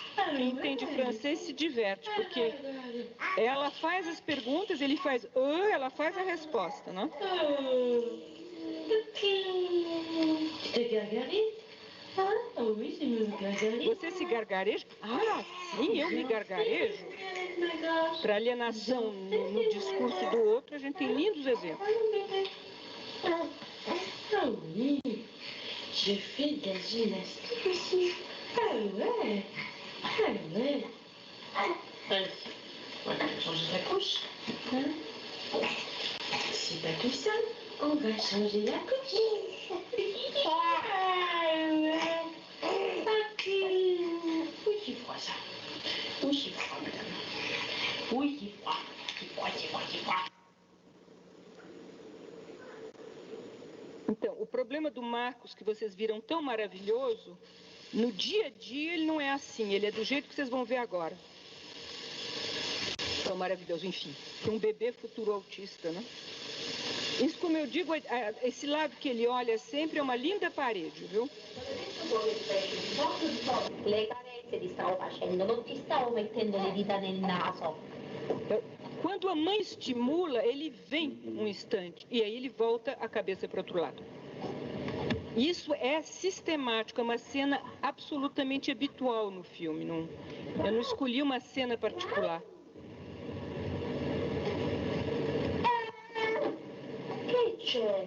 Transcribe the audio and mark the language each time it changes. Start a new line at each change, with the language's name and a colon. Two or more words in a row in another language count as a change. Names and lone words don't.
Portuguese: Quem entende francês se diverte, porque ela faz as perguntas, ele faz ela faz a resposta, não é? Você se gargareja? Ah, sim, eu me gargarejo. Para alienação no discurso do outro, a gente tem lindos exemplos.
French: Ah oui, je fais de la gymnastique aussi. Ah ouais, ah ouais. Allez, on va changer ta couche. couche. Hein? C'est pas tout seul. On va changer la couche. Oui, c'est froid ça. Oui, c'est froid, madame. Oui, c'est froid. C'est froid, c'est froid, c'est froid.
Portuguese: Então, o problema do Marcos, que vocês viram tão maravilhoso, no dia a dia ele não é assim, ele é do jeito que vocês vão ver agora. Tão maravilhoso, enfim, para um bebê futuro autista, né? Isso, como eu digo, esse lado que ele olha sempre é uma linda parede, viu?
Italian: Le carezze ti stavo facendo, non ti stavo mettendo le dita nel naso.
Portuguese: Quando a mãe estimula, ele vem um instante e aí ele volta a cabeça para o outro lado. Isso é sistemático, é uma cena absolutamente habitual no filme. Eu não escolhi uma cena particular.
Italian: Che c'è?